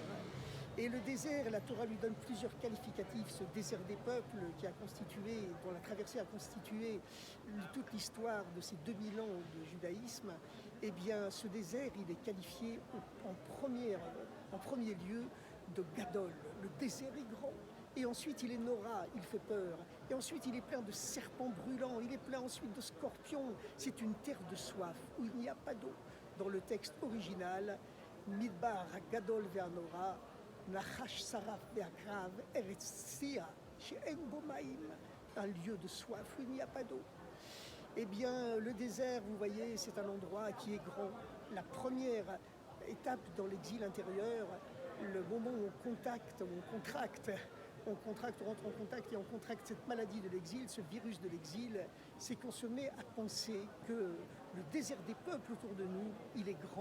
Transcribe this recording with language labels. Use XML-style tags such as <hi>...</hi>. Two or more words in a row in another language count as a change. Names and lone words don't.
<fr>Et le désert, la Torah lui donne plusieurs qualificatifs. Ce désert des peuples qui a constitué, dont la traversée a constitué toute l'histoire de ces 2000 ans de judaïsme, eh bien ce désert, il est qualifié en premier lieu de Gadol. Le désert est grand. Et ensuite, il est Nora, il fait peur. Et ensuite, il est plein de serpents brûlants. Il est plein ensuite de scorpions. C'est une terre de soif où il n'y a pas d'eau. Dans le texte original,</fr> <he>מדבר גדול והנורא נחש שרף ועקרב ארץ ציה שאין בו מים,</he> <fr>un lieu de soif où il n'y a pas d'eau. Eh bien, le désert, vous voyez, c'est un endroit qui est grand. La première étape dans l'exil intérieur, le moment où on rentre en contact et on contracte cette maladie de l'exil, ce virus de l'exil, c'est qu'on se met à penser que le désert des peuples autour de nous, il est grand.</fr>